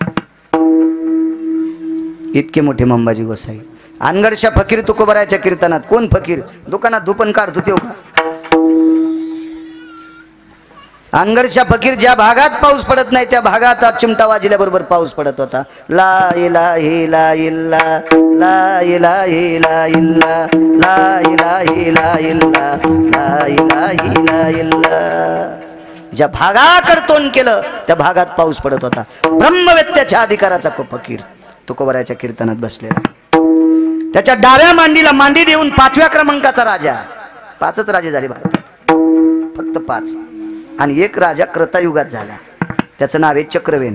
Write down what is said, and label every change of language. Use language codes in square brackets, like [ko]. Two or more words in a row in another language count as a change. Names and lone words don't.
[mr] इतके मोठे मंबाजी गोसाई. अनगडशा फकीर तुकोबराच्या कीर्तनात. कोण फकीर, दुकानात धुपन काढतो तेव का. अनगडशा फकीर ज्या भागात पाऊस पडत नाही त्या भागात चिमटा वाजल्याबरोबर पाऊस पडत होता. [ar] لا إلهي لا إلا، لا إلهي لا إلا، لا إلهي لا إلا، لا إلهي لا إلا. [mr] ज्या भागाकडे तोंड केलं त्या भागात पाऊस पडत होता. ब्रह्मवेत्याच्या अधिकाराचा फकीर तुकोबराच्या कीर्तनात बसलेला. त्याच्या डाव्या मांडीला मांडी देऊन 5व्या क्रमांकाचा राजा. 5च राजे झाले भारतात, फक्त 5. आणि एक राजा क्रतायुगात झाला, त्याचं नाव आहे चक्रवेन.